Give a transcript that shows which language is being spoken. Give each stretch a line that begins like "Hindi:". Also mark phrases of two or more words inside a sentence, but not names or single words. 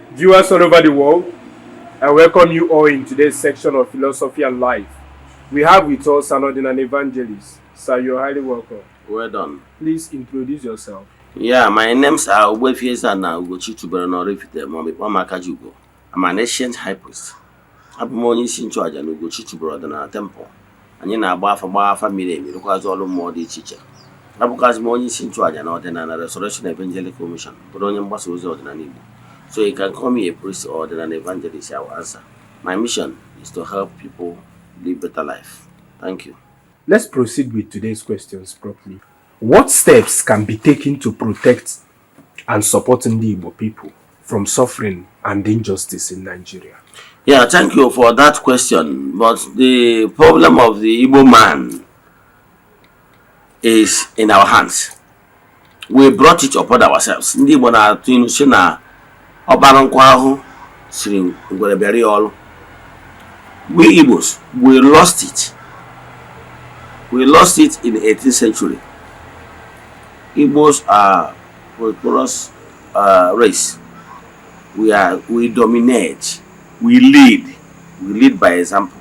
English: Viewers all over the world, I welcome you all in today's section of Philosophy and Life. We have with us an ordinary evangelist. Sir, you're highly welcome. Well done. Please introduce yourself. Yeah, my name's Eze-Ana Ugo. I'm an ancient high priest.
Igbo: Abụ m onye isi nchụaja na Ugochi tubelu ọdịnala temple. Anyị na-agba afa miri emi rụkwazị ọrụ mmụọ dị iche iche. Abụkwazị m onye isi nchụaja na ọdịnala Restoration Evangelical Mission, bụrụ onye mgbasa ozi ọdịnala Igbo.
English: So you can call me a priest or an evangelist, I will answer. My mission is to help people live better life. Thank you. Let's proceed with today's questions properly. What steps can be taken to protect and support the Igbo people from suffering and injustice in Nigeria? Yeah, thank you for that question. But the problem of the Igbo man is in our hands. We brought it upon ourselves.
Igbo: Ndị Igbo na-atụ ilu sị na ọbara nkwa ahụ siri ngwere bịara ya ọrụ.
English: We Igbos, we lost it. We lost it in the 18th century. Igbos are prosperous race. We dominate. We lead by example.